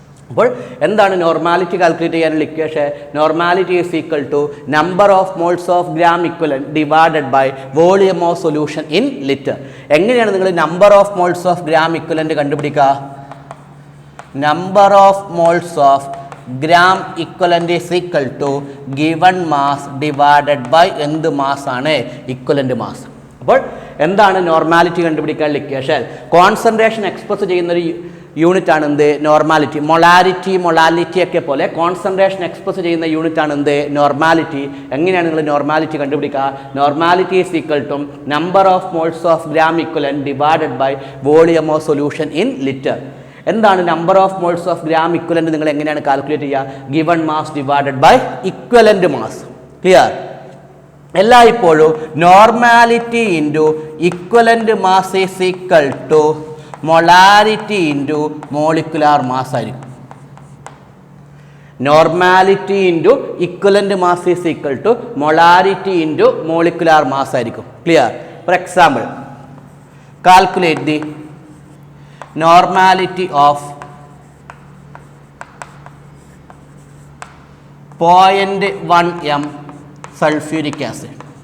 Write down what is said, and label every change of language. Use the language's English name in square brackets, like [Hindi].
[Malayalam] അപ്പോൾ എന്താണ് [English] Normality calculate ചെയ്യാനുള്ള equation? Normality is equal to number of moles of gram equivalent divided by volume of solution in litre. [Malayalam] എങ്ങനെയാണ് നിങ്ങൾ [English] number of moles of gram equivalent [Malayalam] കണ്ടുപിടിക്കുക? [English] number of moles of gram equivalent is equal to given mass divided by [Malayalam] എന്ത് mass ആണ് [English] equivalent mass. [Malayalam] അപ്പോൾ എന്താണ് normality കണ്ടുപിടിക്കാനുള്ള equation? Concentration express ചെയ്യുന്നൊരു unit ആണ് എന്ത്? നോർമാലിറ്റി. മൊളാലിറ്റി ഒക്കെ പോലെ കോൺസെൻട്രേഷൻ എക്സ്പ്രസ് ചെയ്യുന്ന യൂണിറ്റ് ആണ് എന്ത്? നോർമാലിറ്റി. എങ്ങനെയാണ് നിങ്ങൾ നോർമാലിറ്റി കണ്ടുപിടിക്കുക? [English] Normality is equal to number of moles of gram equivalent divided by volume of solution in litre. [Malayalam] എന്താണ് [English] Number of moles of gram equivalent? [Malayalam] നിങ്ങൾ എങ്ങനെയാണ് കാൽക്കുലേറ്റ് ചെയ്യുക? [English] Given mass divided by equivalent mass. Clear? എല്ലായ്പ്പോഴും normality into equivalent mass is equal to molarity into molecular mass [Malayalam] ആയിരിക്കും. [English] normality into equivalent mass is equal to molarity into molecular mass [Malayalam] ആയിരിക്കും. [English] Clear? For example, calculate the normality of 0.1 m sulfuric acid.